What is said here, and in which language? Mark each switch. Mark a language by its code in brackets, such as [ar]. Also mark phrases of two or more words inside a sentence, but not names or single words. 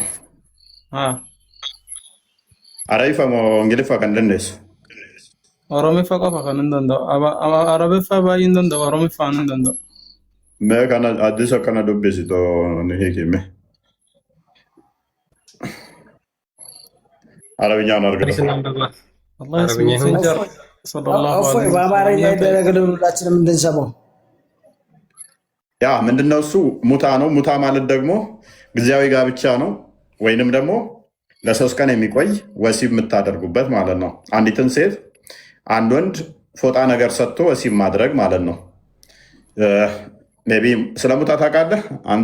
[om] Araifa moo Ingiliffa kan dandeessu? Oromiffa qofa kan hin danda'u. Arabiffa baay'ee hin danda'u. Oromiffa hin danda'u. Mee kana addis akkana dubbisitu ni hiikime. Arabinyaan argama. [am] በአማርኛ ይደረግልን ሁላችንም እንድንሰማው። ያ ምንድነው እሱ? ሙታ ነው። ሙታ ማለት ደግሞ ጊዜያዊ ጋብቻ ነው፣ ወይንም ደግሞ ለ3 ቀን የሚቆይ ወሲብ የምታደርጉበት ማለት ነው። አንዲትን ሴት አንድ ወንድ ፎጣ ነገር ሰጥቶ ወሲብ ማድረግ ማለት ነው። [en] May be [am] ስለ ሙታ ታውቃለህ አንተ?